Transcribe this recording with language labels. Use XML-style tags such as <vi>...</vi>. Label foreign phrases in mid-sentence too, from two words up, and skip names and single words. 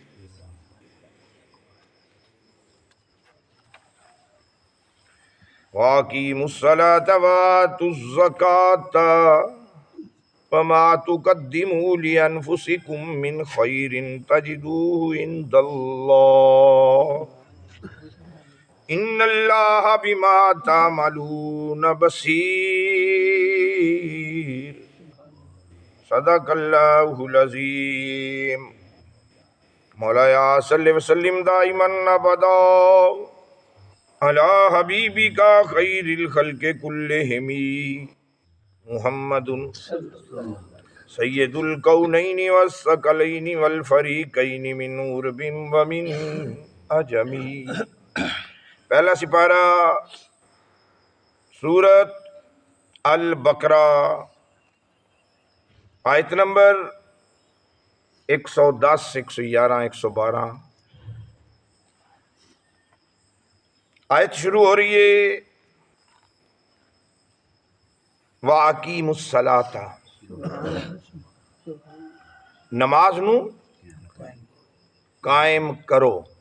<ar>وأقيموا الصلاة وآتوا الزكاة وما تقدموا لأنفسكم من خير تجدوه عند الله إن الله بما تعملون بصير. صدق الله العظيم. مولاي صل وسلم دائما أبدا على حبيبك خير الخلق كلهم محمد سيد الكونين والثقلين والفريقين من عرب ومن عجم.</ar> <ur>پہلا سیپارہ سورۃ البقرہ، آیت نمبر 110، 111، 112. آیت شروع ہو رہی ہے वाकीमुस्सलाता,</ur> <pa>ਨਮਾਜ਼ ਨੂੰ ਕਾਇਮ ਕਰੋ।</pa>